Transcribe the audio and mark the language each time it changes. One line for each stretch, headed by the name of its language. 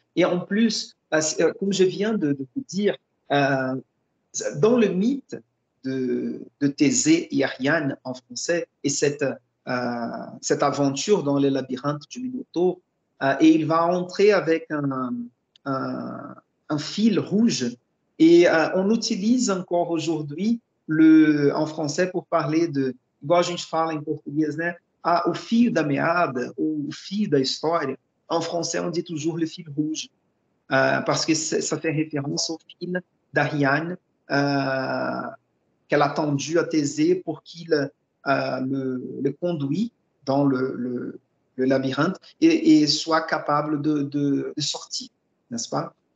French: Et en plus, comme je viens de vous dire, dans le mythe de Thésée et Ariane en français, et cette aventure dans les labyrinthes du Minotaure, et il va entrer avec un fil rouge. Et on utilise encore aujourd'hui en français pour parler de,
Portuguese: igual a gente fala em português, né? O fio da meada, ou o fio da história.
French: En français, on dit toujours le fil rouge, parce que ça fait référence au fil d'Ariane qu'elle a tendu à Thésée pour qu'il le conduit dans le labyrinthe et soit capable de sortir, n'est-ce pas?